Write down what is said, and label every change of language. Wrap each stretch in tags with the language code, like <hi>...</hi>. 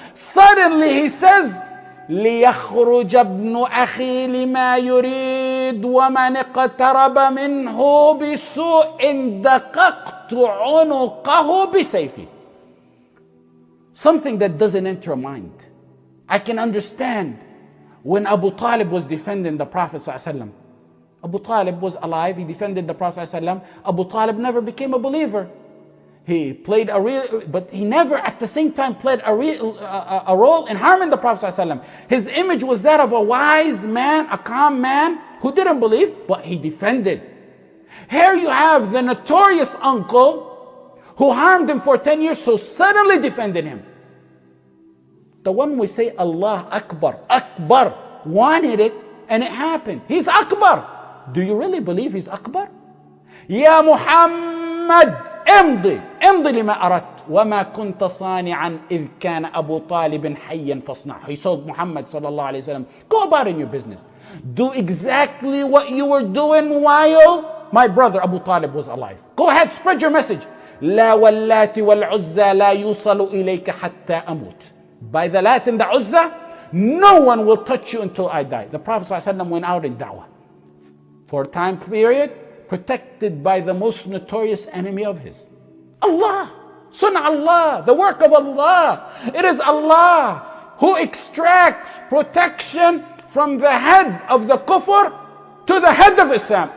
<en>Suddenly he says,</en> <ar>ليخرج ابن أخي لما يريد ومن اقترب منه بسوء دققت عنقه بسيفي.</ar> <en>Something that doesn't enter mind. I can understand when Abu Talib was defending the Prophet ﷺ. Abu Talib was alive, he defended the Prophet ﷺ. Abu Talib never became a believer. He played but he never at the same time played a role in harming the Prophet ﷺ. His image was that of a wise man, a calm man who didn't believe, but he defended. Here you have the notorious uncle who harmed him for 10 years, so suddenly defended him. The one we say Allah Akbar, Akbar, wanted it and it happened. He's Akbar. Do you really believe he's Akbar?</en> <ar>Ya Muhammad, امضي لما أردت وما كنت صانعا إذ كان أبو طالب حيا فاصنع.</ar> <en>He told Muhammad sallallahu alaihi wasallam, go about in your business. Do exactly what you were doing while my brother Abu Talib was alive. Go ahead, spread your message.</en> <ar>لا واللات والعزى لا يوصل إليك حتى أموت.</ar> <en>By the Lat and the Uzza, no one will touch you until I die. The Prophet ﷺ went out in da'wah for a time period, protected by the most notorious enemy of his. Allah, Sunnah Allah, the work of Allah. It is Allah who extracts protection from the head of the kufr to the head of Islam.</en>